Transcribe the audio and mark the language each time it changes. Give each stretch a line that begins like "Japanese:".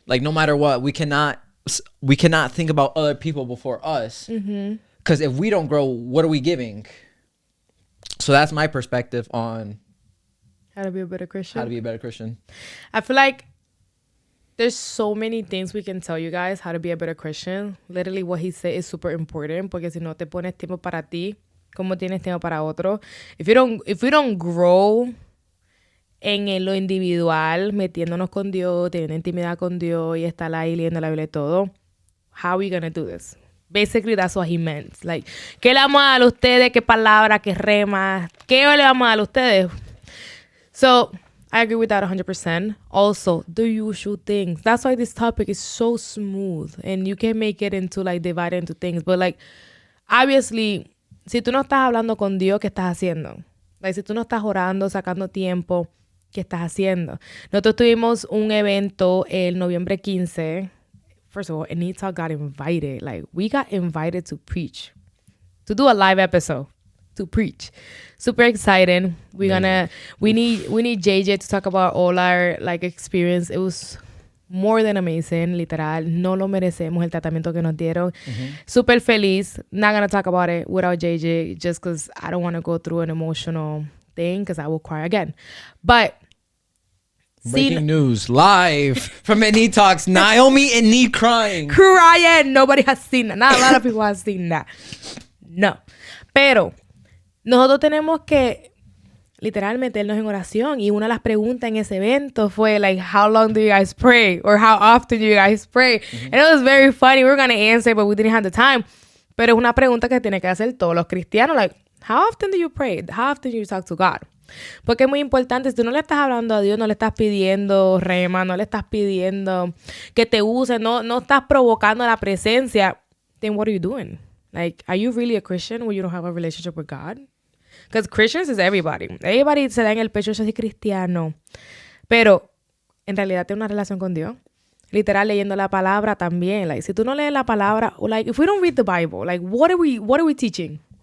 English: Like no matter what, we cannot think about other people before us, because if we don't grow, what are we giving? So that's my perspective on how to be a better Christian. I feel like there's so many things we can tell you guys how to be a better Christian. Literally what he said is super important,
Spanish: porque si no te pones tiempo para ti, ¿cómo tienes tiempo para otro?
English: If we don't grow
Spanish: lo individual, metiéndonos con Dios, teniendo intimidad con Dios y estar ahí leyendo la Biblia y todo.
English: How are we gonna do this? Basically, that's what he meant.
Spanish: Like, ¿qué le vamos a dar a ustedes? ¿Qué palabra? ¿Qué rema? ¿Qué le vamos a dar a ustedes?
English: So, I agree with that 100%. Also, the usual things. That's why this topic is so smooth. And you can make it into, like, divide it into things.
Spanish: But, like, obviously, si tú no estás hablando con Dios, ¿qué estás haciendo? Like, si tú no estás orando, sacando tiempo, ¿qué estás haciendo? Nosotros tuvimos un evento el noviembre 15.
English: First of all, Enid Talks got invited. Like, we got invited to preach. To do a live episode. To preach. Super exciting. We need JJ to talk about all our, like, experience. It was more than amazing, literal.
Spanish: No lo merecemos el tratamiento que nos dieron. Super feliz.
English: Not gonna talk about it without JJ just because I don't want to go through an emotional thing because I will cry again. But breaking news live from Enid Talks. Naomi and Enid crying. Nobody has seen that. Not a lot of people have seen that. No.
Spanish: Pero nosotros tenemos que literal meternos en oración, y una de las preguntas en ese evento fue like,
English: how long do you guys pray, or how often do you guys pray? And it was very funny. We were going to answer, but we didn't have the time.
Spanish: Pero es una pregunta que tiene que hacer todos los cristianos,
English: like, how often do you pray? How often do you talk to God?
Spanish: Porque es muy importante. Si tú no le estás hablando a Dios, no le estás pidiendo rema, no le estás pidiendo que te use, no estás provocando la presencia,
English: then what are you doing? Like, are you really a Christian when you don't have a relationship with God? Because Christians is everybody.
Spanish: Everybody se da en el pecho, yo soy cristiano. Pero, en realidad, tiene una relación con Dios. Literal, leyendo la palabra también.
English: Like,
Spanish: si tú no lees la palabra,
English: like, if we don't read the Bible, like, what are we teaching?